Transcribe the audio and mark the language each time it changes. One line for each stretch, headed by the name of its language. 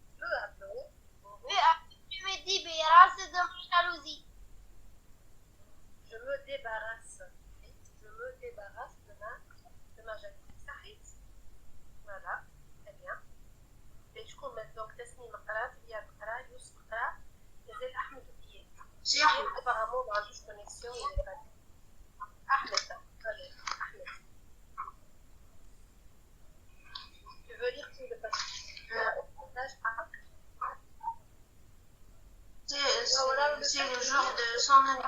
French: Peu à peu, je me débarrasse de ma jalousie. je me débarrasse de ma jalousie
Arabic: صحيت
French: voilà très bien
Arabic: شكون donc تسنيم قرات إياد قرا يوسف قرا مازال أحمد وإياد
French: C'est Ahmed. apparemment
Arabic: ما عندوش
French: connexion أحمد tu veux lire tout le passage C'est le jour de son anniversaire.